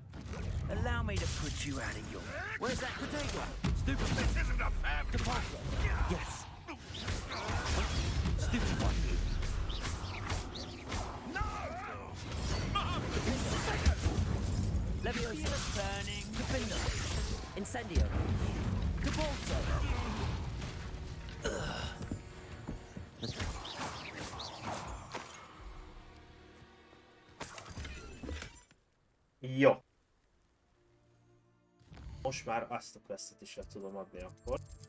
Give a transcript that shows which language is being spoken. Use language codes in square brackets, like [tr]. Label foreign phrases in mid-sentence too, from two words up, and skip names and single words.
[en] Allow me to put you out of your... Where's that potato? Stupid... This isn't a family! Depulso! Yes! Stupid one! Leviosa turning. Defender. Incendio. Depulso. [hu] Jó. Most már azt a questet is le tudom adni akkor.